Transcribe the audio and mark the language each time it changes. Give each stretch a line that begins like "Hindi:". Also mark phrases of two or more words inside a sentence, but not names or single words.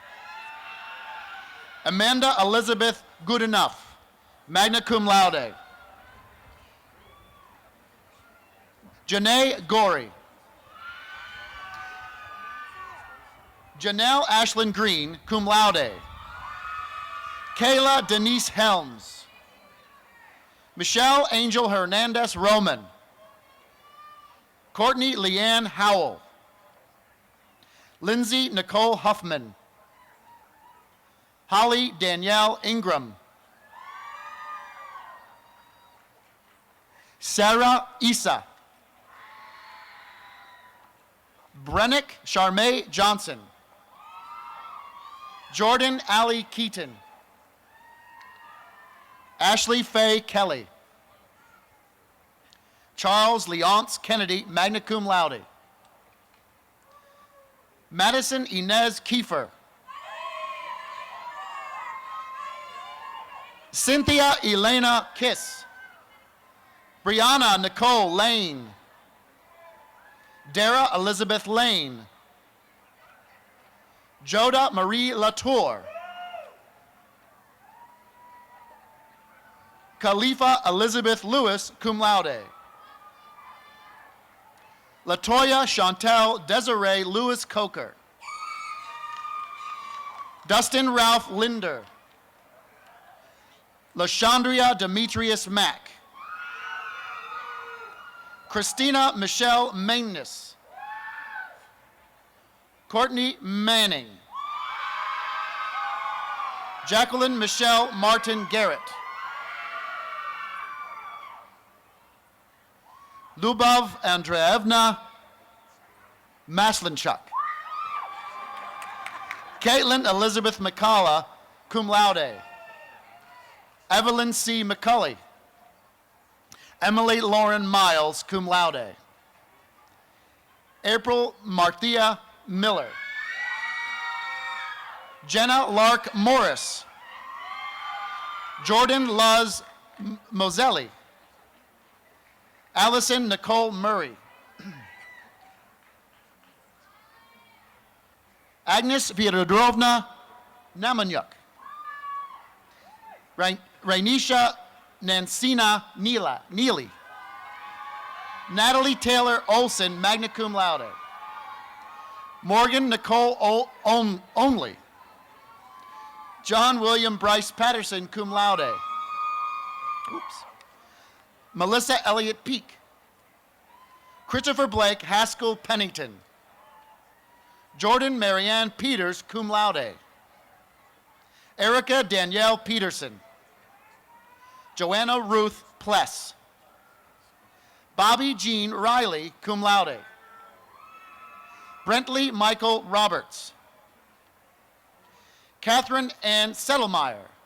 English: Amanda Elizabeth Goodenough,
Latin: magna cum laude.
English: Janae Gorey. Janelle Ashlyn Green,
Latin: cum laude.
English: Kayla Denise Helms. Michelle Angel Hernandez Roman. Courtney Leanne Howell. Lindsay Nicole Huffman. Holly Danielle Ingram. Sarah Issa. Brennick Charmaine Johnson. Jordan Allie Keaton. Ashley Faye Kelly. Charles Leonce Kennedy,
Latin: magna cum laude.
English: Madison Inez Kiefer. Cynthia Elena Kiss. Brianna Nicole Lane. Dara Elizabeth Lane. Joda Marie Latour. Khalifa Elizabeth Lewis,
Latin: cum laude.
English: Latoya Chantel Desiree Lewis Coker. Dustin Ralph Linder. Lashandria Demetrius Mack. Christina Michelle Mainness. Courtney Manning. Jacqueline Michelle Martin Garrett. Lubov Andreevna Maslinchuk. Caitlin Elizabeth McCullough,
Latin: cum laude.
English: Evelyn C. McCulley. Emily Lauren Miles,
Latin: cum laude.
English: April Marthea Miller. Jenna Lark Morris. Jordan Luz Moselli. Allison Nicole Murray. Agnes Fyodorowna Namanyuk. Rainisha Nancina Neely. Natalie Taylor Olson,
Latin: magna cum laude.
English: Morgan Nicole Only. John William Bryce Patterson,
Latin: cum laude.
English: Oops. Melissa Elliott Peak. Christopher Blake Haskell Pennington. Jordan Marianne Peters,
Latin: cum laude.
English: Erica Danielle Peterson. Joanna Ruth Pless. Bobby Jean Riley,
Latin: cum laude.
English: Brentley Michael Roberts. Catherine Ann Settlemeyer.